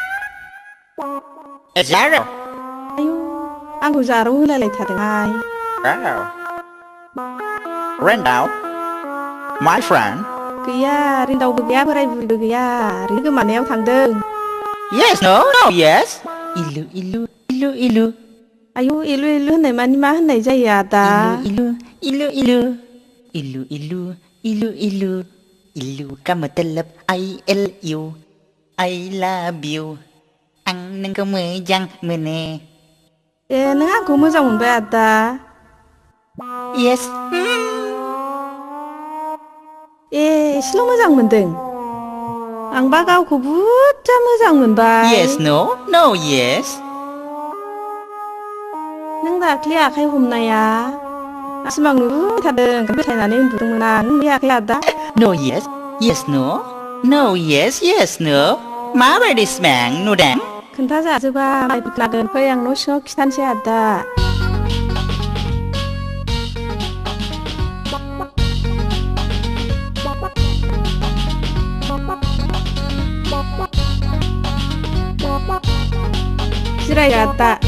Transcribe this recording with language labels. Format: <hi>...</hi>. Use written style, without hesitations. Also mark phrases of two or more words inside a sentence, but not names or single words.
<brx>Zaro. आयु आंखौ जारौ होलायलायथारदोंहाय.</brx> <en>Randall. My friend.</en> <brx>गैया रिन्दावबो गैया बोराय बुरिबो गैया ओरैनो गोमानायाव थांदों.</brx> <en>Yes, no, yes. Ilu, ilu, ilu, ilu.</en> <brx>आयु इलु इलु होननाय मानि मा होननाय जायो आदा?</brx> <en>Ilu, ilu, ilu. Ilu, ilu, ilu, ilu. Ilu</en> <hi>का मतलब</hi> <en>I-L-U. I love you.</en> <brx>आं नोंखौ मोजां मोनो. ए नों आंखौ मोजां मोनबाय आदा?</brx> <en>Yes.</en> <brx>ए एसेल' मोजां मोनदों. आंबा गावखौ बुरजा मोजां मोनबाय.</brx> <en>Yes, no, no, yes.</en> <brx>नों दाख्लि आखाइ हमनाया सिमां नुथारदों बेथायनानै उन्दुदोंमोन आं नुयाखै आदा?</brx> <en>No, yes, yes, no. No, yes, yes, no.</en> <brx>माबायदि सिमां नुदों? खोन्थाजाजोबा माइफोर लागोन फै आं न' सिङाव खिथानोसै आदा. जिराय आदा.</brx>